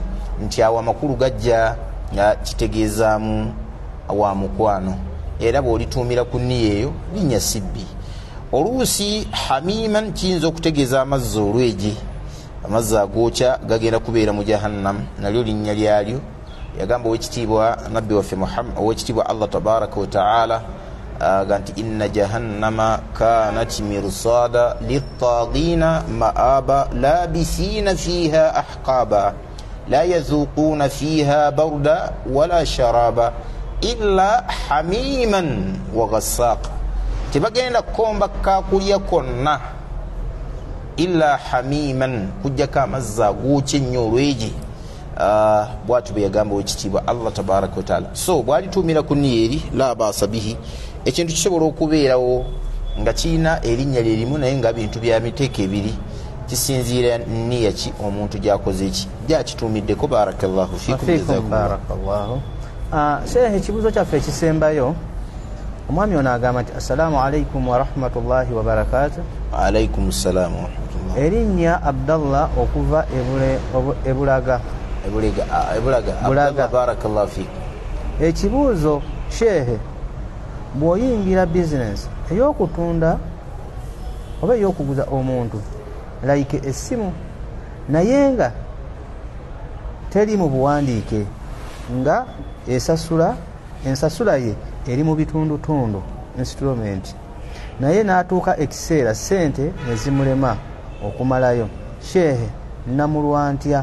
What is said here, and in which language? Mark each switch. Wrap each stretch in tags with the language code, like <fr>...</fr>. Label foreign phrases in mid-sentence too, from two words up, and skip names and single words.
<lg>Nti awo amakulu gajja nga kitegeezaamu wa mukwano, era bw'olituumira ku nniya eyo linnya sibbi. Oluusi hamiman kiyinza okutegeeza amazzi olweje, amazzi agookya gagenda kubeera mu jahannam, nalyo linnya lyalyo. Yagamba owekitiibwa nabbi waffe Muhammad, owekitiibwa Allah</lg> <ar>تبارك وتعالى ganti إن جهنم كانت مرصادا للطاغين مآبا لابثين فيها أحقابا لا يذوقون فيها بردا ولا شرابا إلا حميما وغساقا.</ar> <lg>Tebagenda kukomba kakulya konna</lg> <ar>إلا حميما,</ar> <lg>kujjako amazzi agookya ennyo olweje. Bwatu bwe yagamba owekitiibwa Allah</lg> <ar>تبارك وتعالى.</ar> <lg>So bwalituumira ku nniya eri</lg> <ar>لا بأس به,</ar> <lg>ekintu kisobola okubeerawo nga kirina erinnya lyerimu naye nga bintu bya miteeko ebiri, kisinziira nniya ki omuntu gyakoze eki gyakituumiddeko.</lg> <ar>بارك الله فيكم.</ar> <lg>Barakallahu. Sheikh, ekibuuzo kyaffe ekisembayo, omwami ono agamba nti</lg> <ar>السلام عليكم ورحمة الله وبركاته. عليكم السلام ورحمة الله.</ar> <lg>Erinnya Abdallah okuva Ebulaga.</lg> <ar>Abdallah, بارك الله فيكم.</ar> <lg>Ekibuuzo shehe, bw'oyingira bizinesi ey'okutunda oba ey'okuguza omuntu like essimu, naye nga teri mu buwandiike, nga ensasula ye eri mu bitundutundu instrument, naye n'atuuka ekiseera sente nezimulema okumalayo, shehe namulwa ntya?</lg>